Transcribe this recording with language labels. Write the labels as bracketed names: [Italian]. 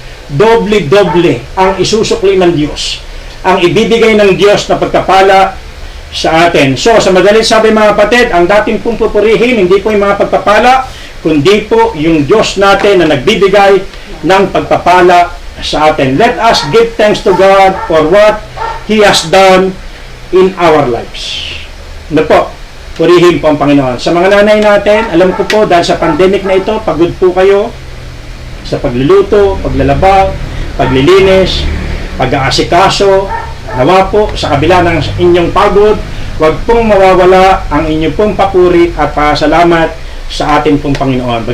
[Filipino] Doble-doble ang isusukli ng Diyos, ang ibibigay ng Diyos na pagpapala sa atin. So, sa madaling sabi, mga kapatid, ang dating pong pupurihin, hindi po yung mga pagpapala, kundi po yung Diyos natin na nagbibigay ng pagpapala sa atin. [English] Let us give thanks to God for what He has done in our lives. [Filipino] Ano po? Purihin po ang Panginoon. Sa mga nanay natin, alam ko po, dahil sa pandemic na ito, pagod po kayo sa pagluluto, paglalaba, paglilinis, pag-aasikaso. Nawa po, sa kabila ng inyong pagod, huwag pong mawawala ang inyong pong papuri at pasalamat sa atin pong Panginoon.